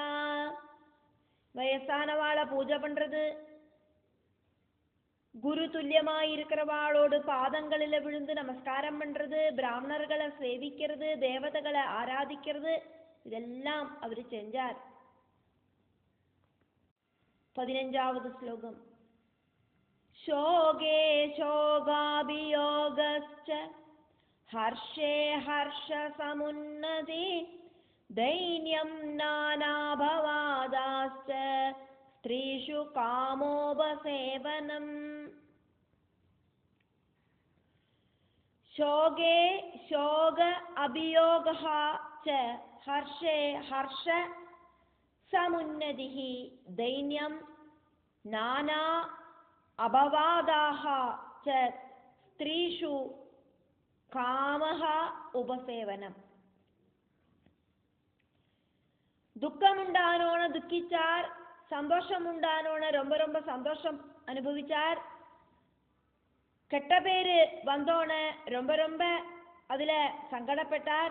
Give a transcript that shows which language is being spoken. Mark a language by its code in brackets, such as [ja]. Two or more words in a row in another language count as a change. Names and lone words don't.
[ta] வயசானவாளை பூஜை பண்றது, குரு துல்லியமாயிருக்கிறவாளோடு பாதங்களில் விழுந்து நமஸ்காரம் பண்றது, பிராமணர்களை சேவிக்கிறது, தேவதைகளை ஆராதிக்கிறது, இதெல்லாம் அவர் செஞ்சார். 15வது ஸ்லோகம். [sa] शोगे शोगाभियोगश्च हर्षे हर्षसमुन्नति दैन्यं नानाभवादाश्च स्त्रीषु कामोपसेवनम्. शोगे शोग अभियोगः च हर्षे हर्ष समुन्नतिः दैन्यं नाना अपवादाः च स्त्रीषु कामः उपसेवनम्. [ta] துக்கம் உண்டானோன துக்கிச்சார், சந்தோஷம் உண்டானோன ரொம்ப ரொம்ப சந்தோஷம் அனுபவிச்சார், கெட்ட பேரு வந்தோன ரொம்ப ரொம்ப அதுல சங்கடப்பட்டார்.